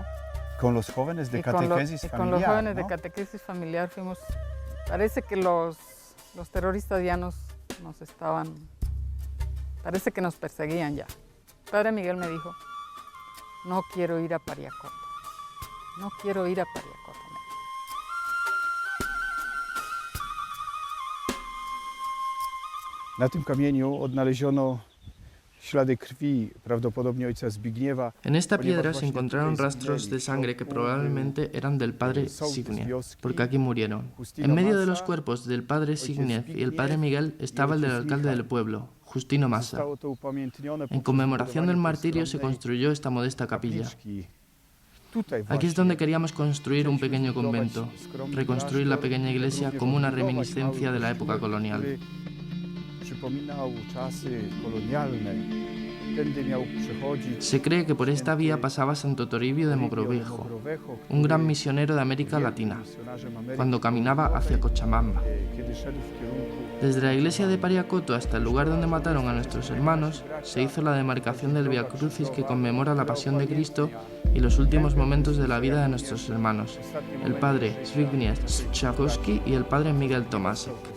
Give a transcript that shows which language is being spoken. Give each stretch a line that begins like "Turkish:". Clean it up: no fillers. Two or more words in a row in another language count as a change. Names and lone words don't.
Spanish: Con los jóvenes de catequesis familiar, con los jóvenes, ¿no?, de catequesis familiar fuimos. Parece que los terroristas ya nos estaban, parece que nos perseguían ya. El padre Miguel me dijo, no quiero ir a Pariacoto, no quiero ir a Pariacoto.
Polish: Na tym kamieniu odnaleziono ślady krwi, prawdopodobnie ojca Zbigniewa.
Spanish: En esta piedra se encontraron rastros de sangre que probablemente eran del padre Zbigniew, porque aquí murieron. En medio de los cuerpos del padre Zbigniew y el padre Miguel estaba el del alcalde del pueblo, Justino Massa. En conmemoración del martirio se construyó esta modesta capilla. Aquí es donde queríamos construir un pequeño convento, reconstruir la pequeña iglesia como una reminiscencia de la época colonial.
Polish: Przypominał czasy kolonialne.
Spanish: Se cree que por esta vía pasaba Santo Toribio de Mogrovejo, un gran misionero de América Latina, cuando caminaba hacia Cochabamba. Desde la iglesia de Pariacoto hasta el lugar donde mataron a nuestros hermanos, se hizo la demarcación del Via Crucis que conmemora la pasión de Cristo y los últimos momentos de la vida de nuestros hermanos, el padre Zbigniew Strzałkowski y el padre Miguel Tomasek.